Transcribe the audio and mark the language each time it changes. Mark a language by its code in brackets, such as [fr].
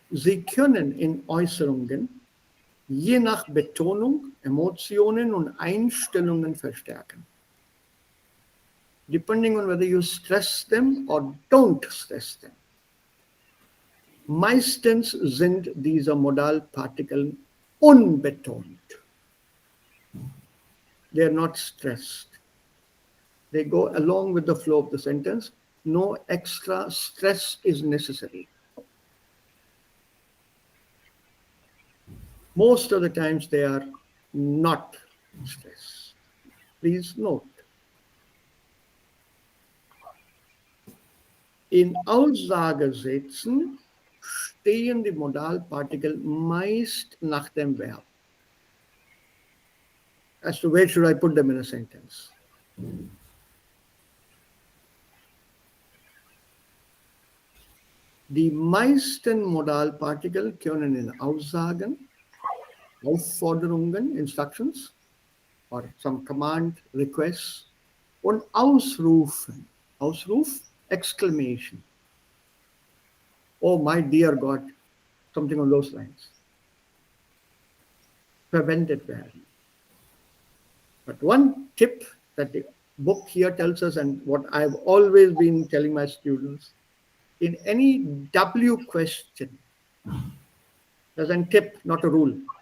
[de] Sie können in Äußerungen je nach Betonung Emotionen und Einstellungen verstärken. [en] Depending on whether you stress them or don't stress them. [de] Meistens sind diese Modalpartikel unbetont. [en] They are not stressed. They go along with the flow of the sentence. No extra stress is necessary. Most of the times they are not stressed. Please note. [de] In Aussagesätzen stehen die Modalpartikel meist nach dem Verb. [en] As to where should I put them in a sentence? [de] Die meisten Modalpartikel können in Aussagen, Aufforderungen, [en] Instructions, or some command, requests, [de] und Ausrufen. Ausruf, exclamation. [en] Oh, my dear God, something on those lines. [de] Verwendet werden. [en] But one tip that the book here tells us, and what I've always been telling my students, in any W question, there's a tip, not a rule.